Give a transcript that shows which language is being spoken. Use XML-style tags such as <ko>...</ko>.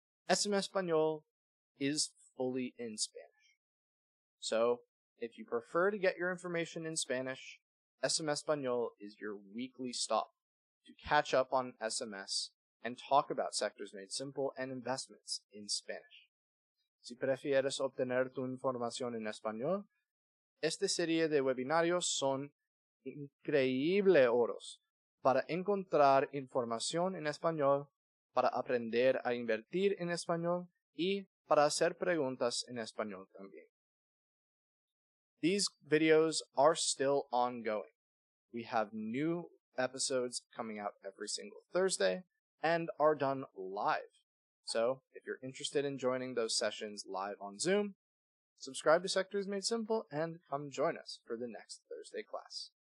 <en>SMS Español is fully in Spanish. So, if you prefer to get your information in Spanish, SMS Español is your weekly stop to catch up on SMS and talk about sectors made simple and investments in Spanish.</en> <es>Si prefieres obtener tu información en español, esta serie de webinarios son increíbles oros para encontrar información en español, para aprender a invertir en español y para hacer preguntas en español también.</es> <en>These videos are still ongoing. We have new episodes coming out every single Thursday and are done live. So, if you're interested in joining those sessions live on Zoom, subscribe to Sectors Made Simple and come join us for the next Thursday class.</en>